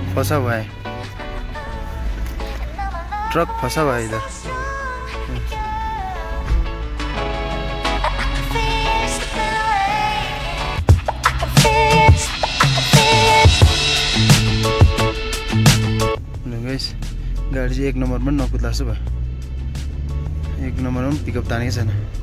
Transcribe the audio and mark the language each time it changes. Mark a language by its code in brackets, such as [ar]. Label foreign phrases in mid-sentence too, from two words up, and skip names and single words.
[hi] फंसा हुआ है, ट्रक फंसा हुआ है इधर। [ne] गाइस गाडी चाहिँ 1 नम्बरमा नकुद्ला जस्तो भयो, 1 नम्बरमा पनि पिकअप तानेकै छैन।